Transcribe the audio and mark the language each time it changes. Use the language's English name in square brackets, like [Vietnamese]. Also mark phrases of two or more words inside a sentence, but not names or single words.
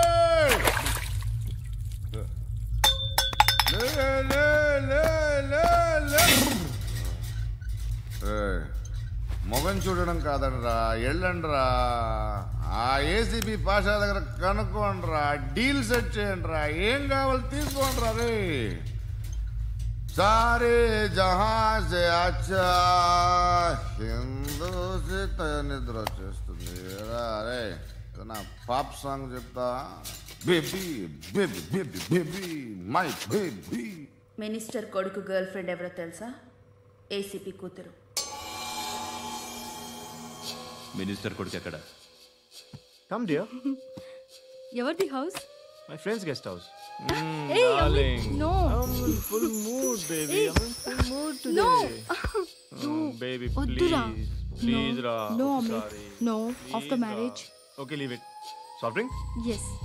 [Telugu] మొగం చూడడం కాదండ్రా, వెళ్ళండ్రా. ఆ ఏసీపీ పాషా దగ్గర కనుక్కోండ్రా, [English] deal set [Telugu] చేయండిరా, ఏం కావాలి తీసుకోండిరా. రే [Hindi] सारे जहाँ से अच्छा [Telugu] హిందూ నిద్ర వచ్చేస్తుంది. రే నా [English] pop song [Telugu] చెప్తా. [English] baby baby baby baby my baby. [Telugu] మినిస్టర్ కొడుకు [English] girl friend [Telugu] ఎవరో తెలుసా? ఏసీపీ కూతురు. మినిస్టర్ కొడుకు ఎక్కడ? [English] come dear. [Telugu] ఎవరిది హౌస్? [English] my friends guest house. Hey, no. I'm in full mood, baby. I'm in full mood today. No. Baby, [Telugu] Oddura. [English] please, No. [Telugu] Ra. [English] No, I'm Amit. sorry. No. Please, After [Telugu] Ra. [English] marriage. Okay, leave it. Soft drink? Yes.